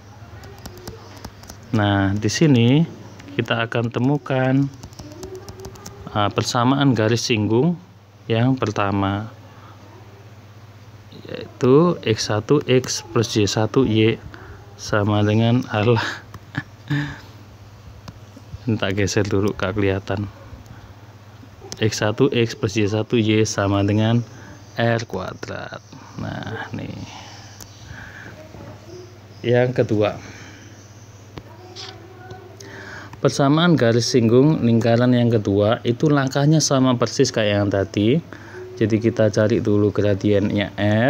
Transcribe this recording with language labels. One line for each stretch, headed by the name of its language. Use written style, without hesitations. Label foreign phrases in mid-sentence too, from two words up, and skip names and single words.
Indonesian: Nah, di sini kita akan temukan persamaan garis singgung yang pertama, yaitu X1X plus Y1Y sama dengan Allah. Tak geser dulu, gak kelihatan. X1X plus Y1Y sama dengan R kuadrat. Nah, nih. Yang kedua, persamaan garis singgung lingkaran yang kedua itu langkahnya sama persis kayak yang tadi. Jadi kita cari dulu gradiennya R.